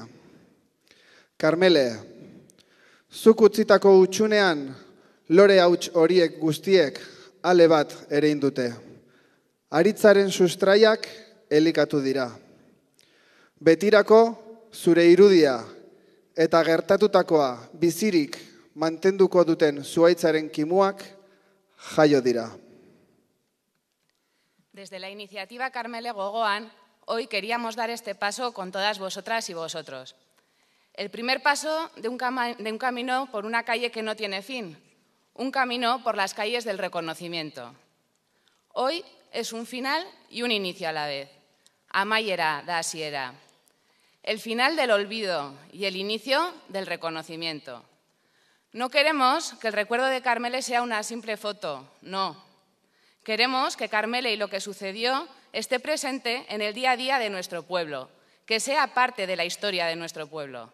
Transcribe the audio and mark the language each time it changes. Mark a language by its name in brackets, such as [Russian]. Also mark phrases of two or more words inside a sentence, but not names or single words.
[Basque] Karmele, zuk utzitako utxunean lore hauts horiek guztiek ale bat ere indute. Aritzaren sustraiak elikatu dira. Betirako zure irudia eta gertatutakoa bizirik mantenduko duten zuhaitzaren kimuak jaio dira. [Spanish] Desde la iniciativa Karmele Gogoan, hoy queríamos dar este paso con todas vosotras y vosotros. El primer paso de un camino por una calle que no tiene fin, un camino por las calles del reconocimiento. Hoy es un final y un inicio a la vez. [Basque] Amaiera da hasiera. [Spanish] El final del olvido y el inicio del reconocimiento. No queremos que el recuerdo de Karmele sea una simple foto, no. Queremos que Karmele y lo que sucedió esté presente en el día a día de nuestro pueblo, que sea parte de la historia de nuestro pueblo.